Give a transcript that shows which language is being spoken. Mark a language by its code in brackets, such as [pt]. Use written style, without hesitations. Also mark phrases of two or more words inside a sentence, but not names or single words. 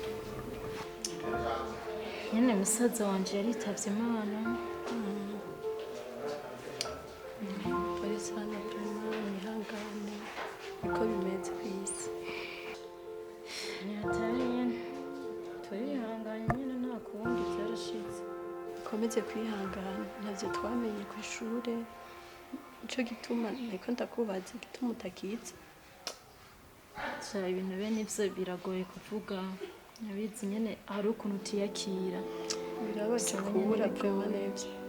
[rn] nyine musaza wanje yaritavye Imana sana prema nihangane niko bimeze ku isi ni hatari nyine turihanganye nyine nta kundi byarashitse ukomeze kwihangana ntavyo twamenye ku ishuri nico gituma niko ndakubaza igituma utakiza ibintu bene ivyo biragoye kuvuga nabizi nyine hari ukuntu utiyakira birabaje kubura prema neza